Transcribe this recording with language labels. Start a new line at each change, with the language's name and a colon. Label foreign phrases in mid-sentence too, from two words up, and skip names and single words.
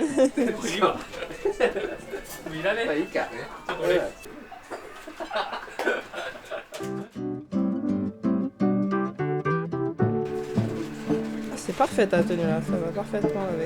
Japanese: 次はもういらねまあいいか。ちょっと俺
French: C'est parfait ta tenue là, ça va parfaitement avec.